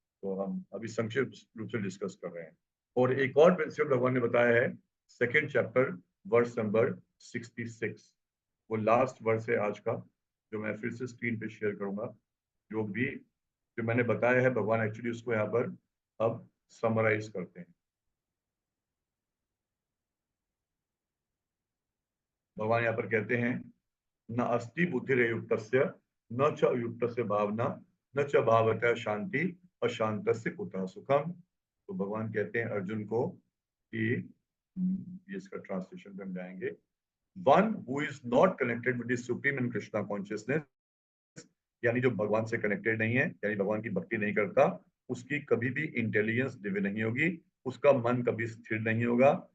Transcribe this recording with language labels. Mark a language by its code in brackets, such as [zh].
[hi] तो हम अभी संक्षिप्त रूप से डिस्कस कर रहे हैं। और एक और प्रिंसिपल भगवान ने बताया है 2nd चैप्टर वर्स नंबर 66, वो लास्ट वर्स है आज का, जो मैं फिर से स्क्रीन पे शेयर करूंगा। जो मैंने बताया है भगवान एक्चुअली उसको यहाँ पर अब समराइज करते हैं। [sa] भगवान यहाँ पर कहते हैं, न अस्ति बुद्धिरयुक्तस्य न च अयुक्तस्य भावना न च भावतः शांति अशांतस्य कुतः सुखम। [hi] तो भगवान कहते हैं अर्जुन को कि इसका ट्रांसलेशन में हम जाएंगे, [en] one who is not connected with the supreme and Krishna consciousness, [hi] यानी जो भगवान से कनेक्टेड नहीं है, यानी भगवान की भक्ति नहीं करता, उसकी कभी भी इंटेलिजेंस दिव्य नहीं होगी, उसका मन कभी स्थिर नहीं होगा।